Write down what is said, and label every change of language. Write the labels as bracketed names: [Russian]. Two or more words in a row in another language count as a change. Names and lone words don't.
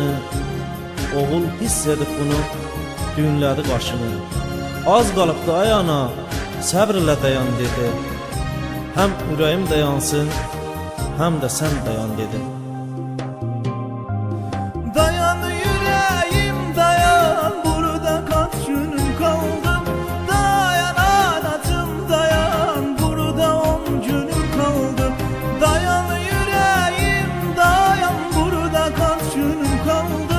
[Azerbaijani] Oğul hiss edib bunu, düyünlədi qaşını. Az qalıbdı ay ana, səbrlə dayan dedi. Həm ürəyim dayansın, həm də sən dayan dedi. [Turkish] Dayan yüreğim dayan, burada kaç günüm kaldı. Dayan anacım dayan, burada 10 günüm kaldı. Dayan yüreğim dayan, burada kaç günüm kaldı.